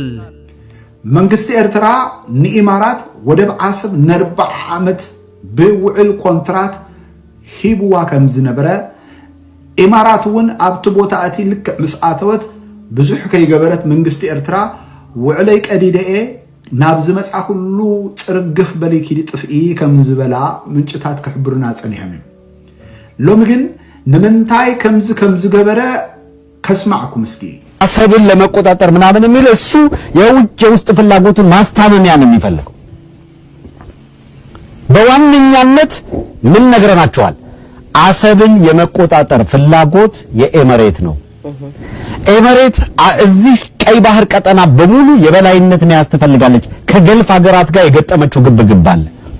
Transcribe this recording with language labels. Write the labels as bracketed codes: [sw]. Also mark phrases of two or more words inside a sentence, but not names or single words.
[ti] መንግስቲ ኤርትራ ንኢማራት ወደብ ዓሰብ ነ40 ዓመት ብውዕል ኮንትራት ሂብዋ ከም ዝነበረ ኢማራት ውን ኣብቲ ቦታ ኣቲ ልክዕ ምስ ኣተወት ብዙሕ ከይገበረት መንግስቲ ኤርትራ ውዕለይ ቀዲደኤ ናብ ዝመጻ ሁሉ ጽርግፍ በሊኪዲ ጥፍኢ ከም ዝበላ ምንጭታት ክሕብሩና ጸኒሖም ሎሚ ግን ንምንታይ ከም ዝገበረ ከስማዕኩም እስኪ [am] አሰብን ለመቆጣጠር ምናምን የሚል እሱ የውስጥ ፍላጎቱን ማስታመሚያ ነው የሚፈልገው በዋነኛነት ምን ነገርናቸዋል አሰብን የመቆጣጠር ፍላጎት የኤመሬት ነው ኤመሬት እዚህ ቀይ ባህር ቀጠና በሙሉ የበላይነትን ያስተፈልጋለች ከገልፍ ሀገራት ጋር የገጠመችው ግብግብ አለ